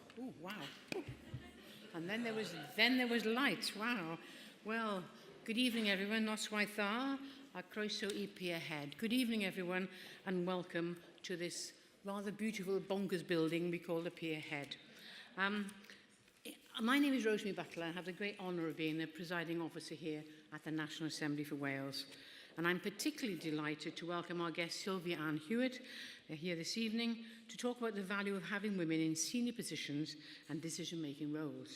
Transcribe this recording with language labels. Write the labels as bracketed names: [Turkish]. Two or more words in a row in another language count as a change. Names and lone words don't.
[English] Oh, wow. And then there was light. Wow. Well, good evening, everyone. [Welsh] Noswaith dda, a croeso I Pier Head. [English] Good evening, everyone, and welcome to this rather beautiful bonkers building we call the Pier Head. My name is Rosemary Butler. I have the great honour of being the presiding officer here at the National Assembly for Wales. And I'm particularly delighted to welcome our guest Sylvia Ann Hewlett here this evening to talk about the value of having women in senior positions and decision-making roles.